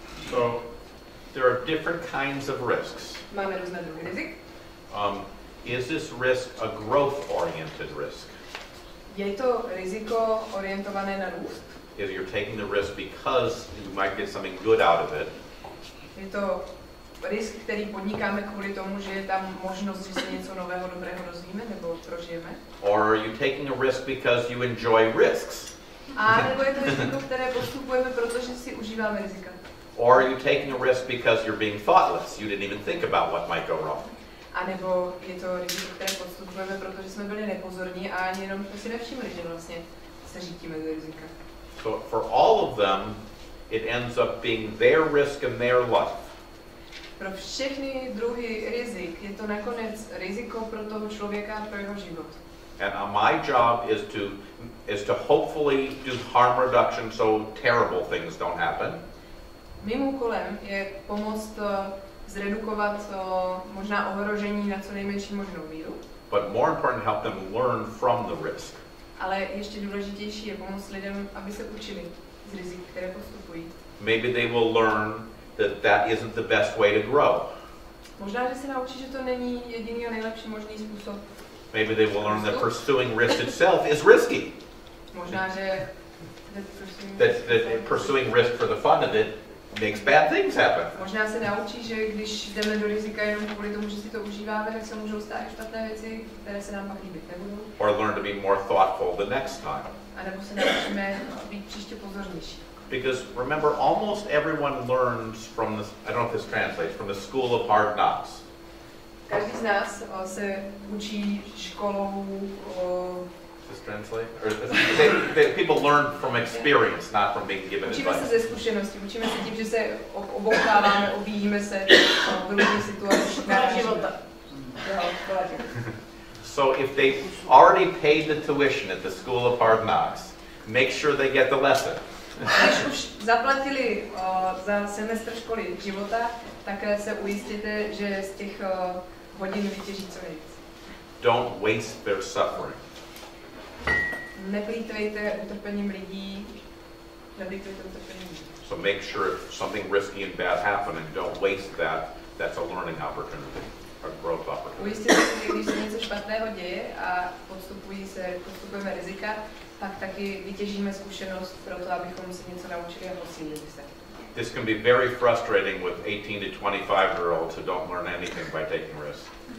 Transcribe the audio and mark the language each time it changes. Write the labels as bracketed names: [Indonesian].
[English] So there are different kinds of risks. [Czech] Máme různé druhy rizik. [English] Is this risk a growth-oriented risk? [Czech] Je to riziko orientované na růst? [English] Is you're taking the risk because you might get something good out of it? [Czech] Je to risk, který podnikáme kvůli tomu, že je tam možnost, že se něco nového, dobrého dozvíme nebo prožijeme? [English] Or are you taking a risk because you enjoy risks? [Czech] A nebo je to riziko, které postupujeme, protože si užíváme rizika? [English] Or are you taking a risk because you're being thoughtless? You didn't even think about what might go wrong. [Czech] A nebo je to riziko, které podstupujeme, protože jsme byli nepozorní a ani jenom jsme si nevšimli, že vlastně se řítíme do rizika. [English] So for all of them, it ends up being their risk in their life. [Czech] Pro všechny druhy rizik je to nakonec riziko pro toho člověka a pro jeho život. [English] And my job is to hopefully do harm reduction so terrible things don't happen. [Czech] Mým úkolem je pomoct zredukovat možná ohrožení na co nejmenší možnou míru. [English] But more important, help them learn from the risk. [Czech] Ale ještě důležitější je pomoct lidem, aby se učili z rizik, které postupují. [English] Maybe they will learn that isn't the best way to grow. [Czech] Možná, že se naučí, že to není jediný a nejlepší možný způsob. [English] Maybe they will learn that pursuing risk itself is risky. [Czech] Možná, že [English] that pursuing risk for the fun of it makes bad things happen. [Czech] Možná se naučí, že když jdeme do rizika jenom kvůli tomu, že si to užíváme, tak se můžou stát špatné věci, které se nám pak líbit nebudou. [English] Or learn to be more thoughtful the next time. [Czech] A nebo se naučíme být příště pozornější. [English] Because remember, almost everyone learns from this, I don't know if this translates, from the school of hard knocks. [Czech] Každý z nás se učí školou. [English] Does this translate? Or people learn from experience, not from being given [Czech] Učíme se [English] advice. [Czech] ze zkušenosti, učíme se tím, že se oboucháváme, objíjíme se v různých situacích. života. [English] So if they already paid the tuition at the school of hard knocks, make sure they get the lesson. [Czech] Když už zaplatili za semestr školy života, tak se ujistěte, že z těch hodin vytěží co nejvíc. [English] Don't waste their suffering. [Czech] Neplýtvejte utrpením lidí, neplýtvejte utrpením lidí. [English] So make sure if something risky and bad happening, don't waste that. That's a learning opportunity, a growth opportunity. [Czech] Ujistěte se, že když se něco špatného děje a postupujeme rizika, pak taky vytěžíme zkušenost pro to, abychom se něco naučili a posílili se. [English] This can be very frustrating with 18 to 25-year-olds who don't learn anything by taking risks.